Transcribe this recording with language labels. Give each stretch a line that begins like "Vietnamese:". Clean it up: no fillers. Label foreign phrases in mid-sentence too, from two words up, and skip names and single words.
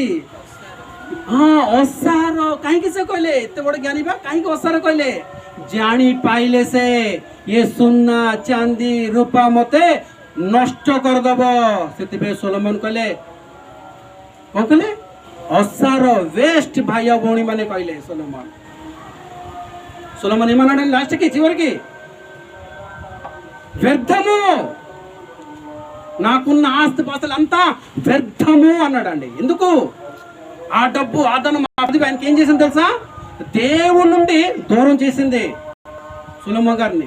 Odia: ହଁ, ଅସାର। କାହିଁକି ସେ କହିଲେ? ଏତେ ବଡ଼ ଜ୍ଞାନୀ ବା କାହିଁକି ଅସାର କହିଲେ? ଜାଣି ପାଇଲେ ସେ ଇଏ ସୁନା ଚାନ୍ଦି ରୂପା ମତେ ନଷ୍ଟ କରିଦବ। ସେଥିପାଇଁ ସୋଲୋମନ କହିଲେ, କ'ଣ କହିଲେ? ଅସାର, ବେଷ୍ଟ। ଭାଇ ଆଉ ଭଉଣୀ ମାନେ କହିଲେ
Telugu: సొలొమోన్ ఏమన్నాడు లాస్ట్కి చివరికి? వ్యర్థము, నాకున్న ఆస్తి పాస్తులు అంతా వ్యర్థము అన్నాడండి। ఎందుకు? ఆ డబ్బు, ఆ ధనం, ఆయనకి ఏం చేసింది తెలుసా? దేవుడి నుండి దూరం చేసింది సొలొమోన్ గారిని।